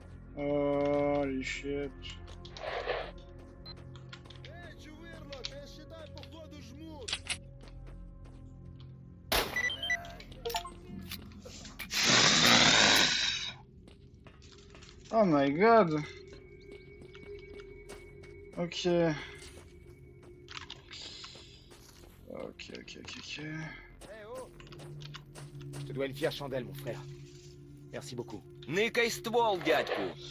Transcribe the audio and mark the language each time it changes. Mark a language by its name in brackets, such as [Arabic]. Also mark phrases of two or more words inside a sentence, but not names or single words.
[French] Oh, les chiottes. [Russian] Эй, чувырло, ты считай, походу жмут. [English] Oh my god. Ok. Ok. Эй, о, [French] Je te dois une fière chandelle, mon frère. Merci beaucoup. [Ukrainian] Никай ствол, дядьку!